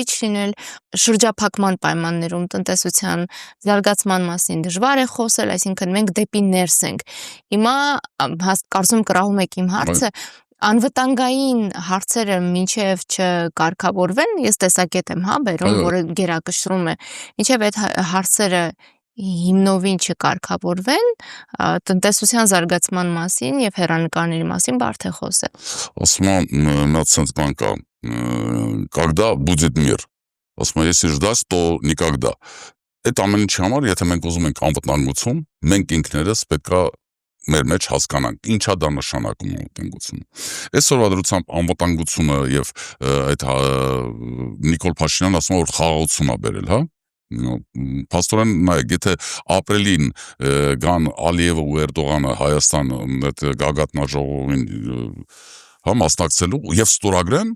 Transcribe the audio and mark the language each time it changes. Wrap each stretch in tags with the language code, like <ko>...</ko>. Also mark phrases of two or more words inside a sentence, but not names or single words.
<hy>լինել, շրջափակման պայմաններում տնտեսության զարգացման մասին դժվար է խոսել, այսինքն մենք դեպի ներս ենք։ Հիմա կարծում կրահում եք իմ հարցը, անվտանգային հարցերը մինչև չկարգավորվեն, ես տեսակետ եմ, հա, բերում, որը գերակշռում է, մինչև այդ հարցերը հիմնովին չկարգավորվեն, տնտեսության զարգացման մասին եւ հեռանկարների մասին բարդ է խոսել։ Ասում եմ, նա ցենց բան կա,</hy> <ru>когда будет мир,</ru> <hy>ասում եմ,</hy> <ru>если ждать, то никогда։</ru> <hy>Այդ ամեն ինչի համար, եթե մենք ուզում ենք անվտանգություն, մենք ինքներս պետք է մեր մեջ հասկանանք ինչա դա նշանակում անվտանգությունը։ Այսօրվա դրությամբ անվտանգությունը եւ այդ Նիկոլ Փաշինյանն ասում է որ խաղաղություն է բերել, հա։ Փաստորեն նայեք, եթե ապրիլին գան Ալիևը ու Էրդողանը Հայաստան այդ գագաթնաժողովին հա մասնակցելու եւ ստորագրեն,</hy>